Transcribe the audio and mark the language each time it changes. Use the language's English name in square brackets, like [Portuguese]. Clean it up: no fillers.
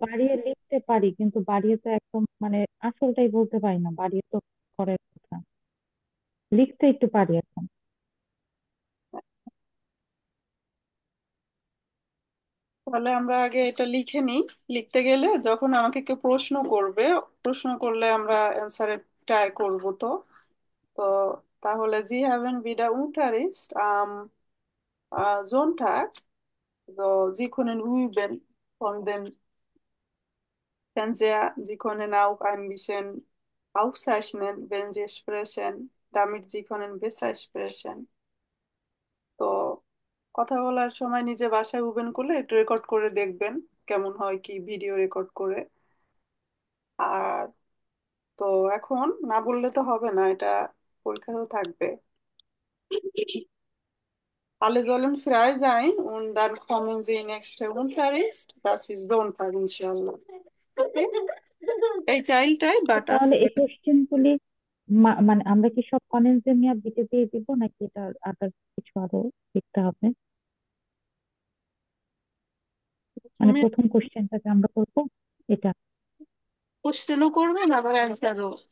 [Bangla] বাড়িয়ে লিখতে পারি, কিন্তু বাড়িয়ে তো একদম মানে আসলটাই বলতে পারি না, বাড়িয়ে তো করার কথা, লিখতে একটু পারি এখন। তাহলে আমরা আগে এটা লিখে নিই। লিখতে গেলে যখন আমাকে কেউ প্রশ্ন করবে, প্রশ্ন করলে আমরা অ্যান্সারে ট্রাই করব। তো তো তাহলে [German] Sie haben wieder Unterricht am Sonntag, so, Sie können üben von dem Fernseher. Sie können auch ein bisschen aufzeichnen, wenn Sie sprechen, damit Sie können besser sprechen. [Bangla] তো কথা বলার সময় নিজে বাসায় ওপেন করলে একটু রেকর্ড করে দেখবেন কেমন হয় কি ভিডিও রেকর্ড করে। আর তো এখন না বললে তো হবে না, এটা পরীক্ষা তো থাকবে। [German] Alle sollen frei sein und dann kommen sie nächste Unterricht. Das ist Sonntag, inshallah. [Bangla] Okay? এই টাইলটাই তো [English] but [Bangla] তাহলে আছে। এই কোশ্চেন গুলি মানে আমরা কি সব কনজেমিয়া বিটে দিয়ে দিব নাকি এটা আদার কিছু আরো লিখতে হবে? মানে তুমি প্রথম কোশ্চেনটাকে আমরা করবো এটা। কোশ্চেনও করবেন আবার অ্যান্সারও।